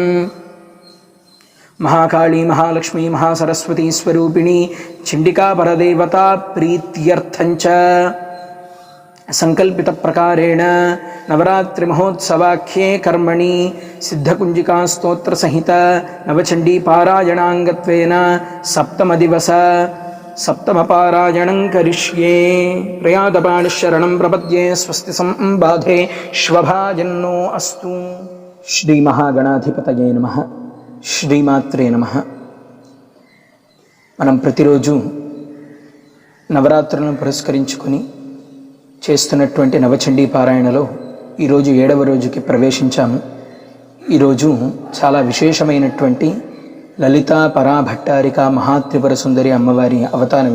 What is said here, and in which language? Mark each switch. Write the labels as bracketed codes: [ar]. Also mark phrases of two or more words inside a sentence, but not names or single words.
[sa] महाकाली महालक्ष्मी महासरस्वती स्वरूपिणी चण्डिका परदेवता प्रीत्यर्थञ्च संकल्पित प्रकारेण नवरात्रि महोत्सवाख्ये कर्मणि सिद्धकुंजिका स्तोत्र सहित नवचंडी पारायणांगत्वेन सप्तमदिवस सप्तमपारायणं करिष्ये। प्रयातपाणिशरणं प्रपद्ये स्वस्ति संबाधे श्वभाजन्नो अस्तु। श्री महागणाधिपतये नमः। श्रीमात्रे नमः। [te] మనం ప్రతిరోజు నవరాత్రులను పురస్కరించుకొని చేస్తున్నటువంటి నవచండీ పారాయణలో ఈరోజు 7వ రోజుకి ప్రవేశించాము. ఈరోజు చాలా విశేషమైనటువంటి లలితా పరాభట్టారిక మహాత్రిపుర సుందరి అమ్మవారి అవతారం.